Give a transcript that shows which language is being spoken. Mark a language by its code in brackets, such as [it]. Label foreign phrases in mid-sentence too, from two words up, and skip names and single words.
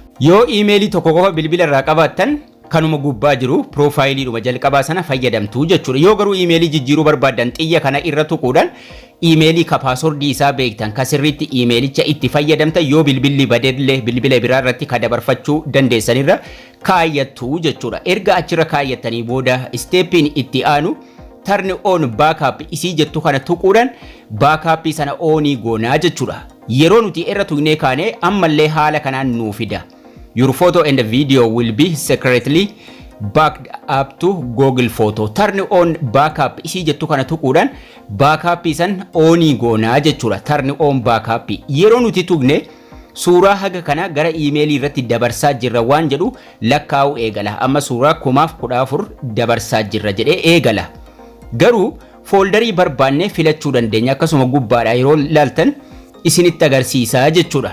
[om] Yoo emailii tokko qofa bilbila irraa qabaattan kanuma gubbaa jiru piroofaayiliidhuma jalqabaa sana fayyadamtu jechuudha. Yoo garuu emailii jijjiiruu barbaaddan xiyya kana irra tuquudhaan emailii ka paasoordii isaa beektan ka sirriitti emailicha itti fayyadamtan yoo bilbilli badeellee bilbila biraa irratti ka dabarfachuu dandeessanirra kaayyattu jechuudha. Erga achirra kaayyatanii booda isteeppiin itti aanu [en] turn on backup [om] isii jettu kana tuquudhaan baakaappii sana oonii goonaa jechuudha. Yeroo nuti irra tuqnee kaane ammallee haala kanaan nuu fida. [en] Your photo and video will be secretly backed up to Google Photo. Turn on backup [om] isii jettu kana tuquudhaan baakaappii san oonii goonaa jechuudha. [en] Turn on backup [om] yeroo nuti tuqne suuraa haga kana gara emailii irratti dabarsaa jirra waan jedhu lakkaa'u eegala. Amma suuraa 1014 dabarsaa jirra jedhee eegala. Garuu fooldarii barbaanne filachuu dandeenya. Akkasuma gubbaadha yeroo ilaaltan isinitti agarsiisaa jechuudha.